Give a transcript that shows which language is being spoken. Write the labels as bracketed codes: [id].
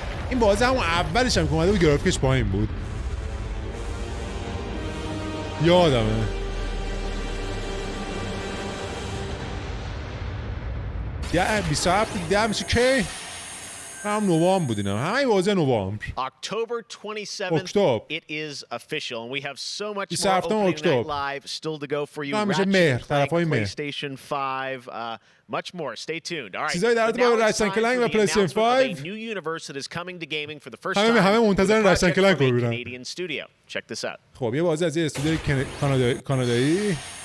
[fa] این بازی همون اولش هم که اومده بود گرافیکش پایین بود. یادمه. ده 27 میشه کی؟ هم نوامبر بود اینا. همه بازی نوامبر. [en] October 27th it is official and we have so much more opening night live still to go for you. PlayStation 5 much more. Stay tuned. All right. [fa] چیزای در مورد رچن کلنگ و پلیستیشن 5. [en] A new universe that is coming to gaming for the first time. [fa] همه منتظر رچن کلنگ رو ببینن. [en] Canadian studio. Check this out. [fa] خب یه بازی از یه استودیو کانادایی.